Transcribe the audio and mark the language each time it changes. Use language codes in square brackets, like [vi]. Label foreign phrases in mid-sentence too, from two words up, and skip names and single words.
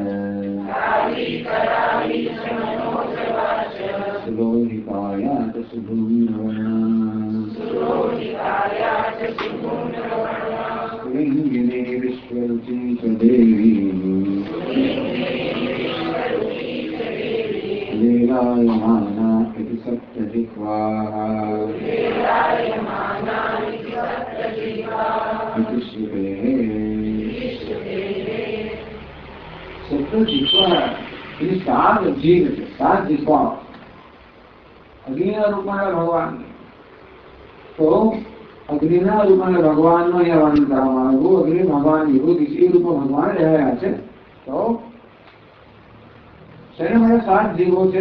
[sa] सुलोहिताया च सुधूम्रवर्णा लिङ्गिनी विश्वरुचि च देवी लीलायमाना इति सप्तजिह्वाः इति श्रुतेः. [hi] सप्तजिह्वा ये 7 जीव [gu] છે, 7 જીહ્વા. અગ્નિના રૂપમાં ભગવાન. તો અગ્નિના રૂપમાં ભગવાનનું અહીંયા વર્ણન કરવામાં આવ્યું. અગ્નિ ભગવાન વિભૂતિ એ રૂપમાં ભગવાન રહ્યા છે. તો શેના માટે 7 જીવો છે?